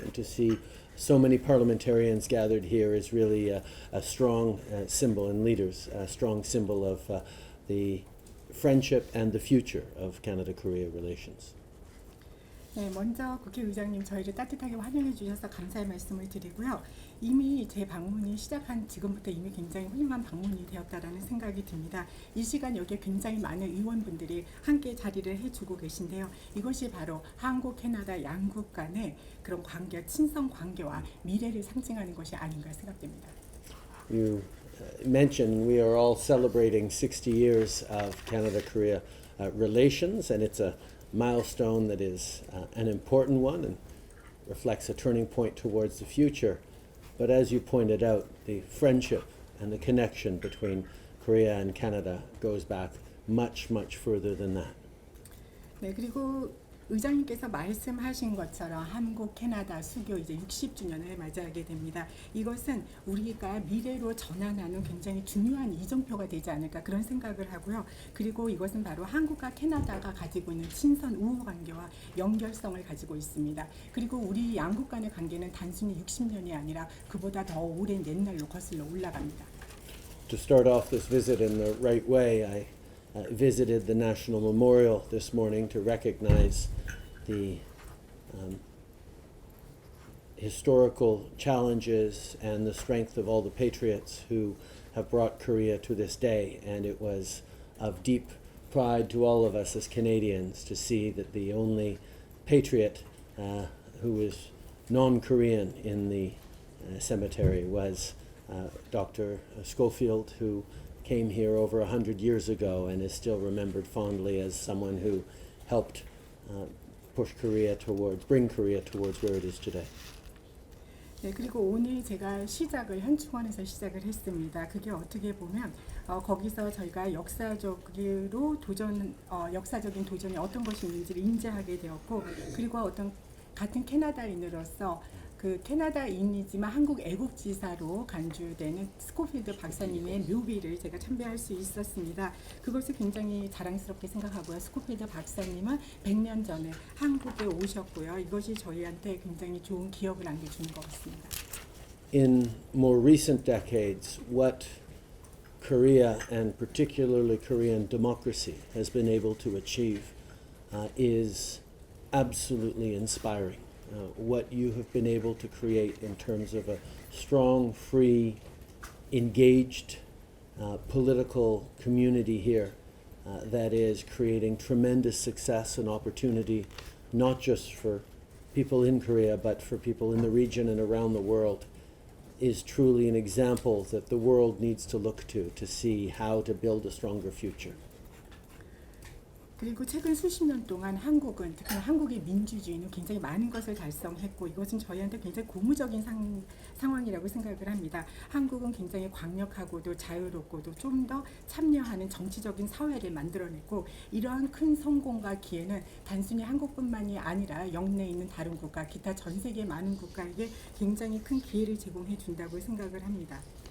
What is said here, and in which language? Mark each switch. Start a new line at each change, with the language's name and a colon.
English: And to see so many parliamentarians gathered here is really a strong symbol, and leaders, a strong symbol of the friendship and the future of Canada-Korea relations.
Korean: 네, 먼저 국회의장님 저희를 따뜻하게 환영해 주셔서 감사의 말씀을 드리고요. 이미 제 방문이 시작한 지금부터 이미 굉장히 훌륭한 방문이 되었다라는 생각이 듭니다. 이 시간 여기에 굉장히 많은 의원분들이 함께 자리를 해주고 계신데요. 이것이 바로 한국, 캐나다 양국 간의 그런 관계, 친선 관계와 미래를 상징하는 것이 아닌가 생각됩니다.
English: You mentioned we are all celebrating 60 years of Canada-Korea relations, and it's a milestone that is an important one and reflects a turning point towards the future. But as you pointed out, the friendship and the connection between Korea and Canada goes back much, much further than that.
Korean: 네, 그리고 의장님께서 말씀하신 것처럼 한국, 캐나다 수교 이제 60주년을 맞이하게 됩니다. 이것은 우리가 미래로 전환하는 굉장히 중요한 이정표가 되지 않을까 그런 생각을 하고요. 그리고 이것은 바로 한국과 캐나다가 가지고 있는 친선 우호 관계와 연결성을 가지고 있습니다. 그리고 우리 양국 간의 관계는 단순히 60년이 아니라 그보다 더 오랜 옛날로 거슬러 올라갑니다.
English: To start off this visit in the right way, I visited the National Memorial this morning to recognize the historical challenges and the strength of all the patriots who have brought Korea to this day. And it was of deep pride to all of us as Canadians to see that the only patriot who was non-Korean in the cemetery was Dr. Schofield, who came here over 100 years ago and is still remembered fondly as someone who helped bring Korea towards where it is today.
Korean: 네, 그리고 오늘 제가 현충원에서 시작을 했습니다. 그게 어떻게 보면 거기서 저희가 역사적인 도전이 어떤 것이 있는지를 인지하게 되었고, 그리고 어떤 같은 캐나다인으로서 그 캐나다인이지만 한국 애국지사로 간주되는 스코필드 박사님의 묘비를 제가 참배할 수 있었습니다. 그것을 굉장히 자랑스럽게 생각하고요. 스코필드 박사님은 100년 전에 한국에 오셨고요. 이것이 저희한테 굉장히 좋은 기억을 안겨주는 것 같습니다.
English: In more recent decades, what Korea and particularly Korean democracy has been able to achieve is absolutely inspiring. What you have been able to create in terms of a strong, free, engaged political community here that is creating tremendous success and opportunity, not just for people in Korea, but for people in the region and around the world, is truly an example that the world needs to look to see how to build a stronger future.
Korean: 그리고 최근 수십 년 동안 한국은, 특히나 한국의 민주주의는 굉장히 많은 것을 달성했고 이것은 저희한테 굉장히 고무적인 상황이라고 생각을 합니다. 한국은 굉장히 강력하고도 자유롭고도 좀 더 참여하는 정치적인 사회를 만들어냈고 이러한 큰 성공과 기회는 단순히 한국뿐만이 아니라 영내에 있는 다른 국가, 기타 전 세계 많은 국가에게 굉장히 큰 기회를 제공해 준다고 생각을 합니다.